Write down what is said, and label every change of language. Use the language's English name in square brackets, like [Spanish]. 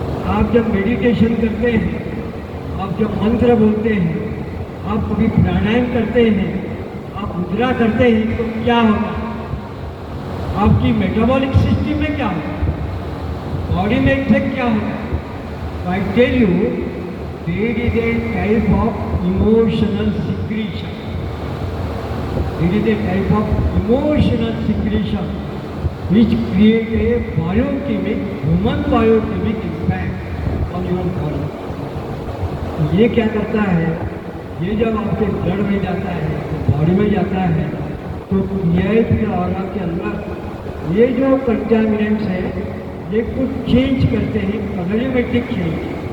[Hindi] आप जब मेडिटेशन करते हैं, आप जब मंत्र बोलते हैं, आप कभी प्राणायाम करते हैं, आप मुद्रा करते हैं, तो क्या होगा, आपकी मेटाबॉलिक सिस्टम में क्या होगा, बॉडी में इफेक्ट क्या होगा। [English] I tell you there is a type of emotional secretion. There is a type of emotional secretion which create a biochemic, human biochemic impact on your body. [Hindi] ये क्या करता है, ये जब आपके ब्लड में जाता है, बॉडी में जाता है, तो ये फिर ऑर्गन के अंदर ये जो कंटामिनेंट्स है ये कुछ चेंज करते हैं, कलरीमेट्रिक चेंज।